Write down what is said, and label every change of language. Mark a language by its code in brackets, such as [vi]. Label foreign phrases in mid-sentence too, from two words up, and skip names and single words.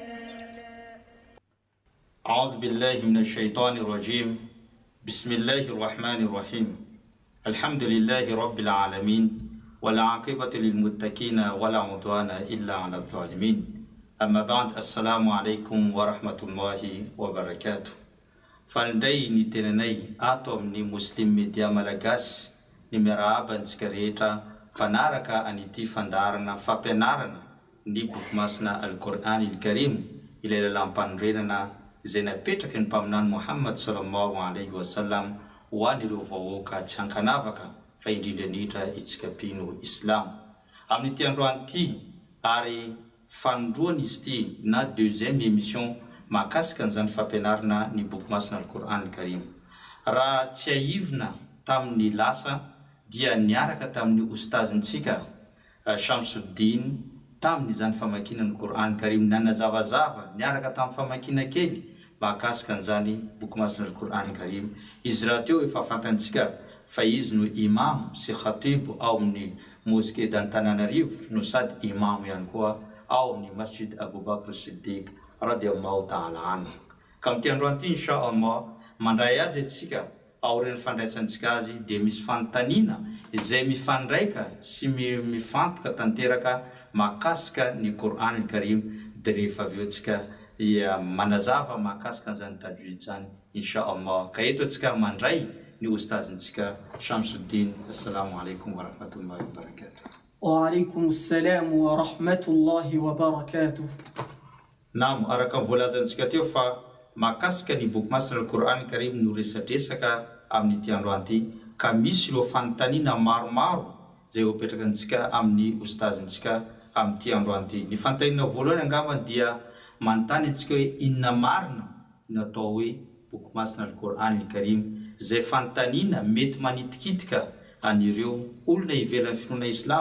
[ar] أعوذ بالله من الشيطان الرجيم. بسم الله الرحمن الرحيم. الحمد لله رب العالمين والعاقبة للمتقين ولا عدوان إلا على الظالمين. أما بعد السلام عليكم ورحمة الله وبركاته. [mg] Fandray ny tenanay ato amin'ny Muslim Media Malagasy ny miarahaba antsika rehetra mpanaraka an'ity fandaharana fampianarana ny boky masina Al-Qur'an Al-Karim ilay lalam-panorenana izay napetraky ny mpaminany Muhammad [ar] صلى الله عليه وسلم [mg] ho an'ireo vahoaka tsy hankanavaka fa indrindranindra itsika mpino Islam. Amin'ity androany ity ary fanondroany izy ity na [fr] deuxième émission [mg] mahakasika an'izany fampianarana ny boky masina Al-Qur'an Al-Karim. Raha tsy aivina tamin'ny lasa dia niaraka tamin'ny ostazintsika Shamsuddin tamin'izany famakiana ny Qur'an Al-Karim nanazavazava niaraka tamin'ny famakina kely mahakasika an'izany boky masina Al-Qur'an Al-Karim. Izy raha teo efa fantantsika fa izy no imam sy khatib ao amin'ny mosquée d'Antananarivo no sady imam ihany koa ao amin'ny masjid Abubakr Siddiq [ar] رضي الله تعالى عنه. [mg] Ka amin'ity androany ity inshallah mandray azy antsika aorian'ny fandraisantsika azy dia misy fanontaniana izay mifandraika sy mifantoka tanteraka mahakasika ny Qur'an Al-Karim dia rehefa avy eo antsika manazava mahakasika an'izany tajwid zany inshallah. Ka eto antsika mandray ny ostazintsika Shamsuddin. [ar] السلام عليكم ورحمة الله وبركاته. وعليكم السلام ورحمة الله وبركاته. [mg] Naam, araka volazantsika teo fa mahakasika ny boky masina Al-Qur'an Al-Karim no resadresaka amin'ity androany ity ka misy ireo fanontaniana maromaro izay hopetraka antsika amin'ny ostazintsika amin'ity androany ity. Ny fanontaniana voalohany angambany dia manontany antsika hoe inona marina no atao hoe boky masina Al-Qur'an Al-Karim, izay fanontaniana mety manitikitika an'ireo olona ivelan'ny finoana Islam.